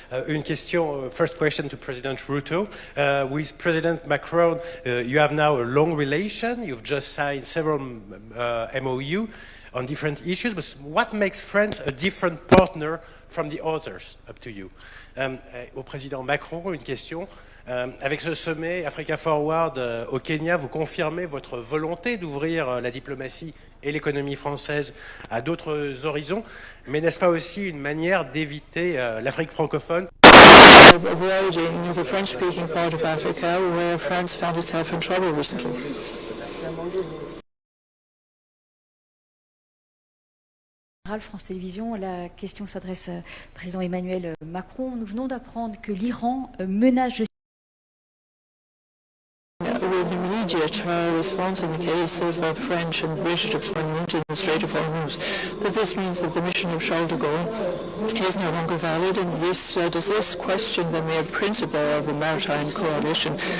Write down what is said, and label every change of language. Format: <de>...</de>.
<fr>Une question,</fr> <en>first question to President Ruto. With President Macron, you have now a long relation. You've just signed several MOU on different issues, but what makes France a different partner from the others, up to you?</en> <fr>Au président Macron, une question. Avec ce sommet Africa Forward au Kenya, vous confirmez votre volonté d'ouvrir la diplomatie et l'économie française à d'autres horizons, mais n'est-ce pas aussi une manière d'éviter l'Afrique francophone?</fr> <en>Avoiding the French-speaking part of Africa, where France found itself in trouble recently.</en> <fr>France Télévisions, la question s'adresse au président Emmanuel Macron. Nous venons d'apprendre que l'Iran menace...</fr> <en>With immediate response in the case of French and British deployment in the Strait of Hormuz. But this means that the mission of Charles de Gaulle is no longer valid, and does this question the mere principle of the maritime coalition?</en>